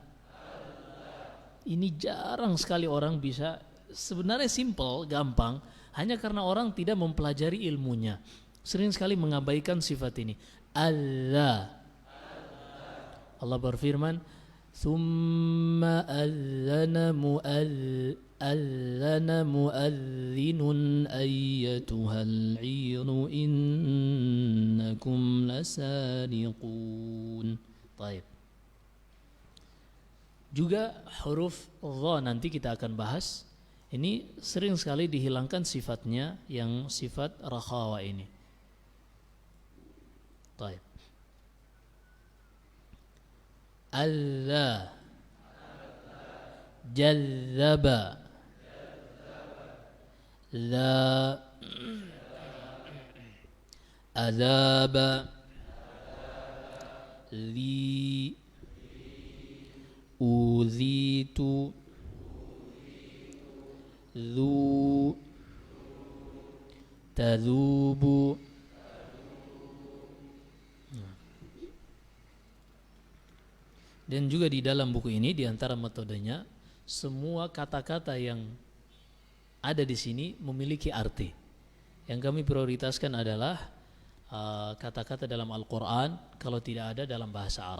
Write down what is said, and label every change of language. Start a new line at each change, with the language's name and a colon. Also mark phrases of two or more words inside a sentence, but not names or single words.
Indonesian: Ini jarang sekali orang bisa. Sebenarnya simple, gampang, hanya karena orang tidak mempelajari ilmunya. Sering sekali mengabaikan sifat ini. Allah. Allah berfirman,
Arabic: "ثم أذن مؤذن أيتها العير إنكم لسارقون."
Indonesian: Baik. Juga huruf dha nanti kita akan bahas. Ini sering sekali dihilangkan sifatnya yang sifat rakhawah ini. Baik. Allah, jallaba, la, azaba, li, uzitu, zu, tazubu. Dan juga di dalam buku ini, di antara metodenya, semua kata-kata yang ada di sini memiliki arti. Yang kami prioritaskan adalah kata-kata dalam Al-Quran, kalau tidak ada dalam bahasa Arab.